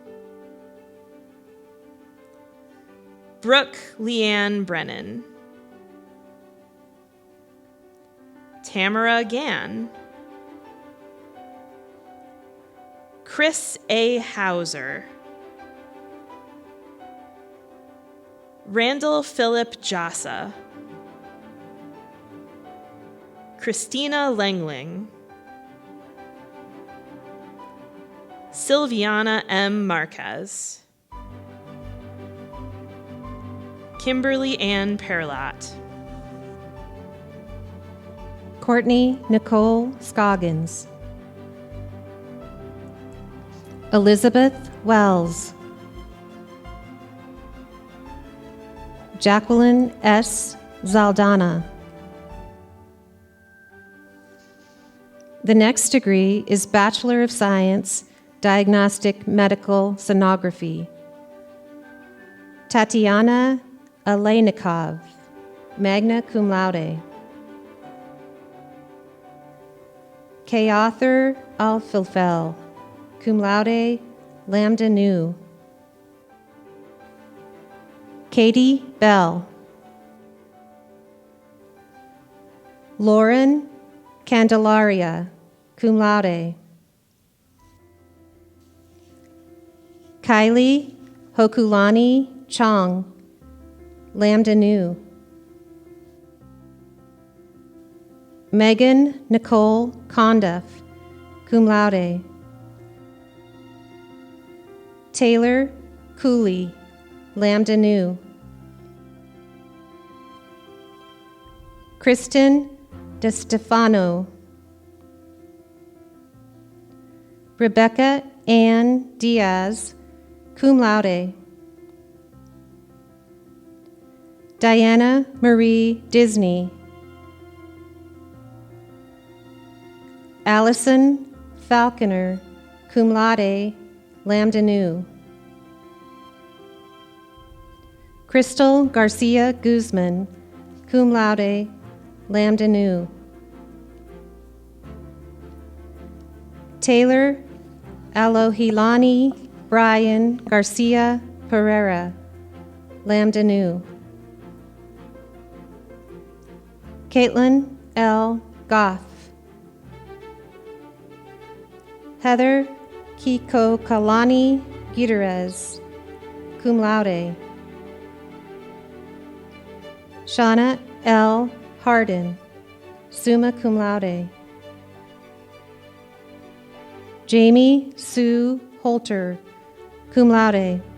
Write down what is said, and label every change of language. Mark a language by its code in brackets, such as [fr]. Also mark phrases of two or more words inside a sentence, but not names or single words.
[en] Brooke Leanne Brennan. Tamara Gann. Chris A. Hauser. Randall Philip Jassa. Christina Langling. Silviana M. Marquez. Kimberly Ann Perlat. Courtney Nicole Scoggins. Elizabeth Wells. Jacqueline S. Zaldana. The next degree is Bachelor of Science, Diagnostic Medical Sonography. Tatiana Aleynikov, magna cum laude. K. Arthur Alfilfel, cum laude, lambda nu. Katie Bell. Lauren Candelaria, cum laude. Kylie Hokulani Chong, lambda nu. Megan Nicole Conduff, cum laude. Taylor Cooley, lambda nu. Kristen De Stefano. Rebecca Ann Diaz, cum laude. Diana Marie Disney. Allison Falconer, cum laude, lambda nu. Crystal Garcia Guzman, cum laude, lambda nu. Taylor Alohilani Brian Garcia Pereira, lambda nu. Caitlin L. Goff. Heather Kiko Kalani Gutierrez, cum laude. Shauna L. Hardin, summa cum laude. Jamie Sue Holter, cum laude.